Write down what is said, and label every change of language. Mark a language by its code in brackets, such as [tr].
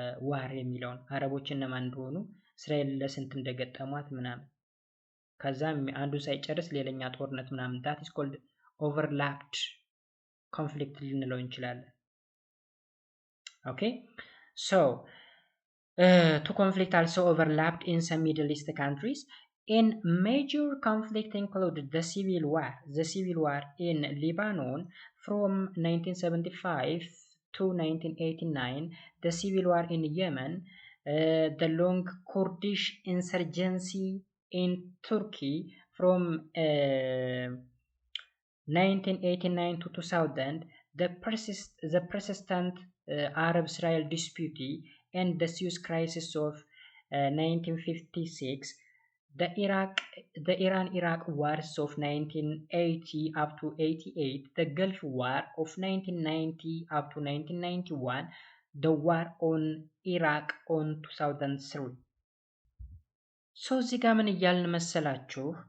[am] ዋር የሚለውን አረቦች እነማን እንደሆኑ እስራኤል ለስንት እንደገጠሟት ምናምን ከዛም አንዱ ሳይጨርስ ሌላኛ ጦርነት ምናምን [en] that is called overlapped conflict [am] ልንለው እንችላለን። [en] Okay, so two conflicts also overlapped in some Middle East countries. In major conflict included the civil war in Lebanon from 1975 to 1989, the civil war in Yemen, the long Kurdish insurgency in Turkey from 1989 to 2000, the persistent Arab-Israel dispute and the Suez crisis of 1956, the Iran-Iraq wars of 1980 up to 88, the Gulf War of 1990 up to 1991, the war on Iraq on 2003. [am] So እዚህ ጋር ምን እያልን መሰላችሁ?